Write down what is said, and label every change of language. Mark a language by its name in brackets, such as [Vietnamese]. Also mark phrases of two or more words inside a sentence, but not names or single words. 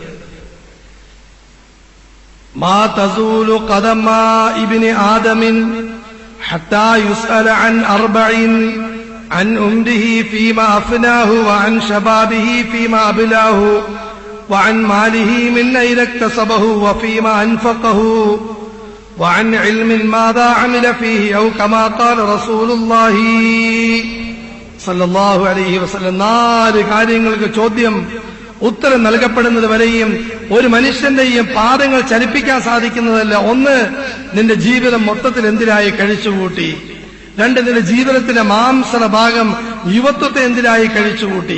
[Arabic] ما تزول قدما ابن آدم حتى يسأل عن أربع عن عمره فيما أفناه وعن شبابه فيما أبلاه وعن ماله من أين اكتسبه وفيما أنفقه وعن علم ماذا عمل فيه أو كما قال رسول الله صلى الله عليه وسلم. [Malayalam] 4 കാര്യങ്ങൾക്ക് ചോദ്യം ഉത്തരം നൽകപ്പെടുന്നത് വരെയും ഒരു മനുഷ്യന്റെയും പാദങ്ങൾ ചലിപ്പിക്കാൻ സാധിക്കുന്നതല്ല. 1, നിന്റെ ജീവിതം മൊത്തത്തിൽ എന്തിനായി കഴിച്ചുകൂട്ടി. 2, നിന്റെ ജീവിതത്തിന്റെ മാംസള ഭാഗം യുവത്വത്തെ എന്തിനായി കഴിച്ചുകൂട്ടി.